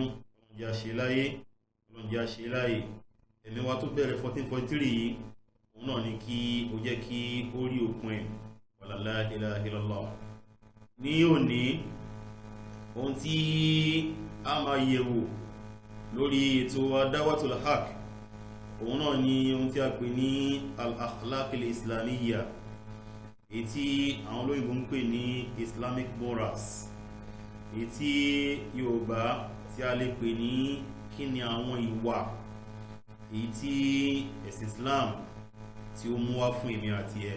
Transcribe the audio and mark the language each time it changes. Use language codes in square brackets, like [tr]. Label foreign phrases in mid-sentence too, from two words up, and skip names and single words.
[yo] Ọlọ́run jẹ́ a ṣe láyé, Ọlọ́run jẹ́ a ṣe láyé. ẹ̀mí wa tó bẹ̀rẹ̀ 1443 yìí, òun náà ni kí ó jẹ́ kí ó rí òpin ẹ̀. [ar] ولا لا إله إلا الله. [yo] ní òní, ohun tí a máa yẹ̀wò lórí ètò Dawatul Haq, òun náà ni ohun tí a pè ní [ar] الأخلاق الإسلامية, [yo] èyí tí àwọn olóyìnbó ń pè ní [en] Islamic morals, [yo] èyí tí Yorùbá tí a lè pè ní kí ni àwọn ìwà èyí tí ẹ̀sìn Islam tí ó mú wá fún èmi àti ẹ.